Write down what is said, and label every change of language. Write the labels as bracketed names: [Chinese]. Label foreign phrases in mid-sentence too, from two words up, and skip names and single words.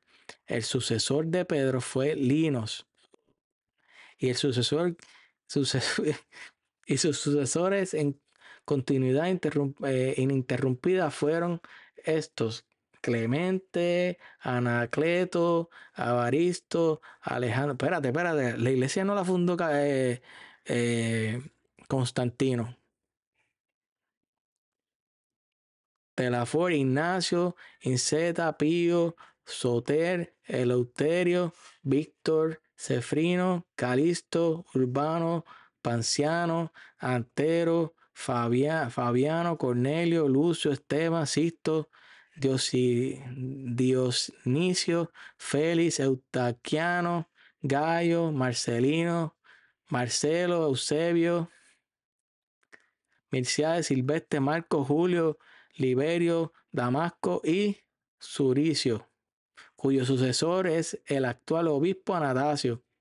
[Spanish] El sucesor de Pedro fue Linos y el y sus sucesores en continuidad ininterrumpida fueron estos: Clemente, Anacleto, Avaristo, Alejandro. Espérate, la iglesia no la fundó Constantino. Pelafor, Ignacio, Inceta, Pío, Soter, Eleuterio, Víctor, Cefrino, Calisto, Urbano, Panciano, Antero, Fabiano, Cornelio, Lucio, Esteban, Sisto, Dionisio, Félix, Eutaquiano, Gallo, Marcelino, Marcelo, Eusebio, Mirciades, Silvestre, Marco, Julio, Liberio, Damasco y Suricio, cuyo sucesor es el actual obispo Anastasio.